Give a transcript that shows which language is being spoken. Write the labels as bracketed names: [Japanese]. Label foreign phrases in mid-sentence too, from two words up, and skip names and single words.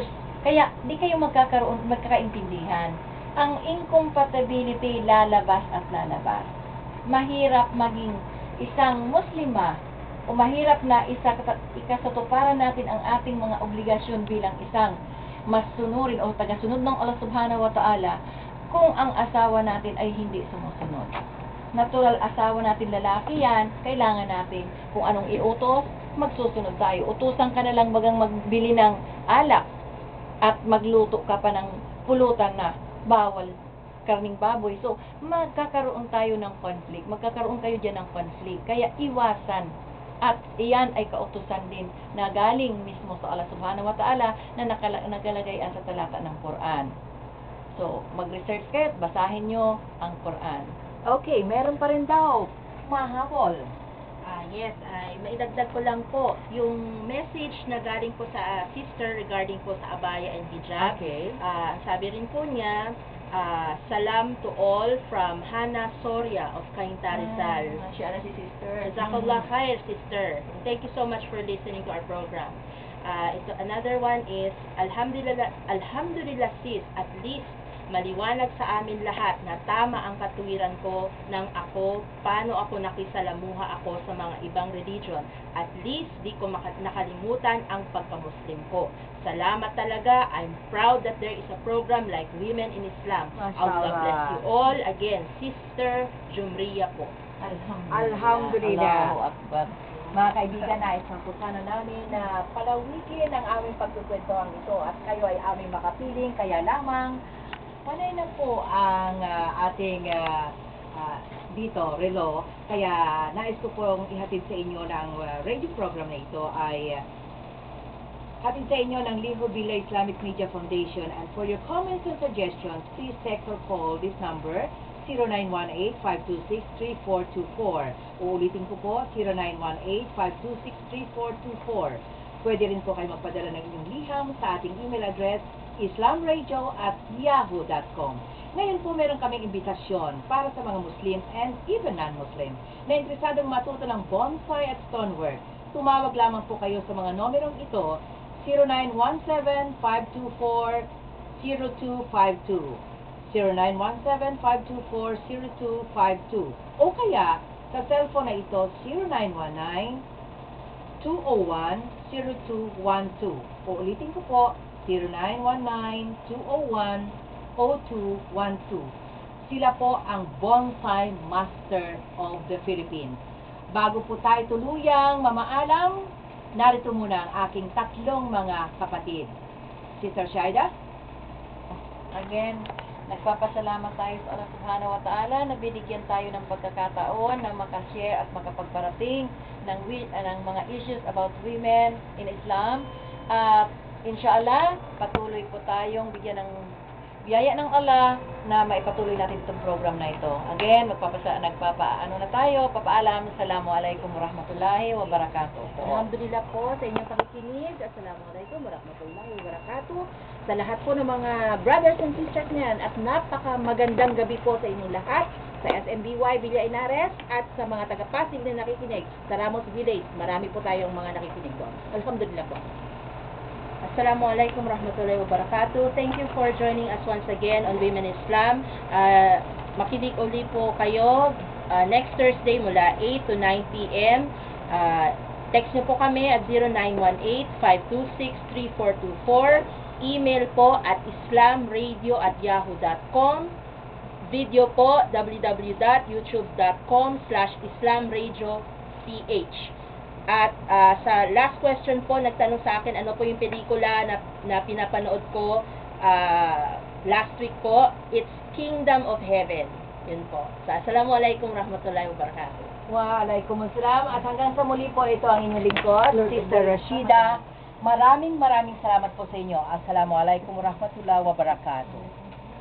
[Filipino] Kaya di kayo magkakaintindihan. Ang incompatibility lalabas at lalabas. Mahirap maging isang Muslima o mahirap na ikasatuparan natin ang ating mga obligasyon bilang isang masunurin o tagasunod ng Allah [Arabic] سبحانه وتعالى [Filipino] kung ang asawa natin ay hindi sumusunod. Natural asawa natin lalaki yan, kailangan natin kung anong iutos, magsusunod tayo. Utusan ka na lang bagang magbili ng alak at magluto ka pa ng pulutan na bawal karning baboy. So, magkakaroon tayo ng conflict. Magkakaroon kayo dyan ng conflict. Kaya iwasan. At iyan ay kautusan din na galing mismo sa Allah [Arabic] سبحانه وتعالى [Filipino] na nakalagay sa talata ng Quran. So, mag-research kayo at basahin nyo ang Quran. Okay, meron pa rin daw mahabol. Yes, maidagdag ko lang po yung message na galing po sa sister regarding po sa [English] abaya and hijab. [Filipino] Okay. Sabi rin po niya, [English] salam to all from Hannah Soria of Cainta Rizal. [Filipino] Siya na si sister. [Arabic] جزاك الله خير, [English] sister. Thank you so much for listening to our program. Another one is, [Filipino] Alhamdulillah sis, [English] at least [Filipino] maliwanag sa amin lahat na tama ang katuwiran ko ng ako, paano ako nakisalamuha ako sa mga ibang religion. [English] At least, [Filipino] di ko nakalimutan ang pagka-Muslim ko. Salamat talaga. [English] I'm proud that there is a program like Women in Islam. Allah bless you all. Again, Sister Jumriya po. [Arabic] الحمد لله. الله أكبر. [Filipino] Mga kaibigan, nais na namin na palawikin ang aming pagkukwentuhan ito at kayo ay aming makapiling, kaya lamang panay na po ang ating dito, relo. Kaya nais ko pong ihatid sa inyo ng radio program na ito ay hatid sa inyo ng Liho Bila Islamic Media Foundation. [English] And for your comments and suggestions, please text or call this number 0918-526-3424. [Filipino] Uulitin ko po, 0918-526-3424. Pwede rin po kayo magpadala ng inyong liham sa ating [English] email address [Filipino] islamradio@yahoo.com. Ngayon po meron kaming imbitasyon para sa mga [English] Muslims and even non-Muslim [Filipino] na interesadong matuto ng bonsai at stonework. Tumawag lamang po kayo sa mga numerong ito, 0917-524-0252, 0917-524-0252, o kaya sa cellphone na ito, 0919-201-0212. Uulitin ko po, 0919-201-0212. Sila po ang Bonsai Master of the Philippines. Bago po tayo tuluyang mamaalam, narito muna ang aking tatlong mga kapatid. Sister Shaida? Again, nagpapasalamat tayo sa Allah [Arabic] سبحانه وتعالى [Filipino] na binigyan tayo ng pagkakataon na makashare at makapagparating ng mga [English] issues about women in Islam. [Filipino] At inshallah, patuloy po tayong bigyan ng biyaya ng Allah na maipatuloy natin itong program na ito. Again, papaalam. [Arabic] السلام عليكم ورحمة الله وبركاته. [Filipino] Alhamdulillah po sa inyong pakikinig. [Arabic] السلام عليكم ورحمة الله وبركاته. [Filipino] Sa lahat po ng mga [English] brothers and sisters [Filipino] niyan at napaka magandang gabi po sa inyong lahat sa SMBY Villa Inares at sa mga taga-Pasig na nakikinig sa Ramos Village. Marami po tayong mga nakikinig doon. Alhamdulillah po. [Arabic] السلام عليكم ورحمة الله وبركاته. [English] Thank you for joining us once again on Women in Islam. [Filipino] Makinig uli po kayo [English] next Thursday [Filipino] mula [English] 8 to 9 p.m. [Filipino] Text nyo po kami at 0918-526-3424. Email po at islamradio@yahoo.com. Video po www.youtube.com/islamradioph. At sa [English] last question [Filipino] po, nagtanong sa akin ano po yung pelikula na pinapanood ko [English] last week [Filipino] po. [English] It's Kingdom of Heaven. [Filipino] Yun po. So, [Arabic] السلام عليكم ورحمة الله وبركاته. وعليكم السلام. [Filipino] At hanggang sa muli po, ito ang inyong lingkod, Sister Rashida. Maraming salamat po sa inyo. [Arabic] السلام عليكم ورحمة الله وبركاته.